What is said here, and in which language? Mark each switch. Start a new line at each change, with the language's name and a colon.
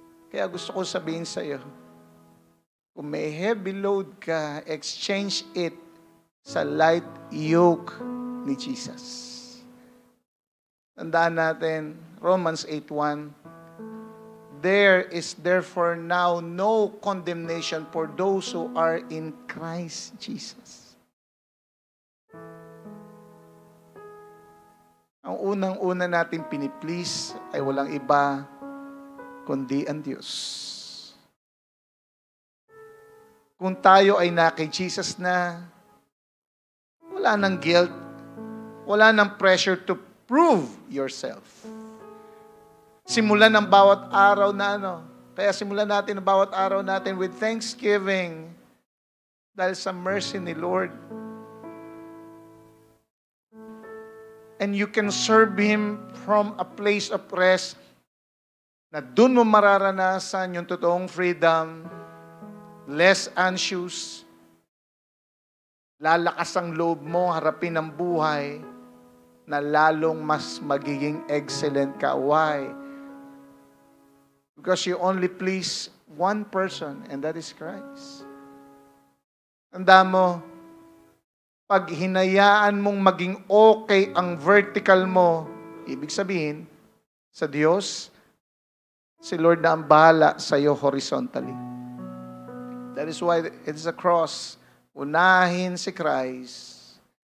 Filipino: Kaya gusto ko sabihin sa iyo, kung may
English: heavy load
Filipino: ka,
English: exchange it
Filipino: sa
English: light yoke
Filipino: ni Jesus. Tandaan natin,
English: Romans 8:1, there is therefore now no condemnation for those who are in Christ Jesus.
Filipino: Ang unang-una natin piniplease ay walang iba kundi ang Diyos. Kung tayo ay na kay Jesus na, wala nang guilt, wala nang
English: pressure to prove yourself.
Filipino: Simulan ang bawat araw na kaya simulan natin ang bawat araw natin
English: with thanksgiving
Filipino: dahil sa mercy ni Lord.
English: And you can serve Him from a place of rest
Filipino: na doon mo mararanasan yung totoong freedom,
English: less anxious,
Filipino: lalakas ang loob mo, harapin ang buhay, na lalong mas magiging excellent ka. Why?
English: Because you only please one person, and that is Christ.
Filipino: Tanda mo, pag hinayaan mong maging okay ang vertical mo, ibig sabihin, sa Diyos, si Lord na ang bahala sa iyo horizontally.
English: That is why it's a cross.
Filipino: Unahin si Christ.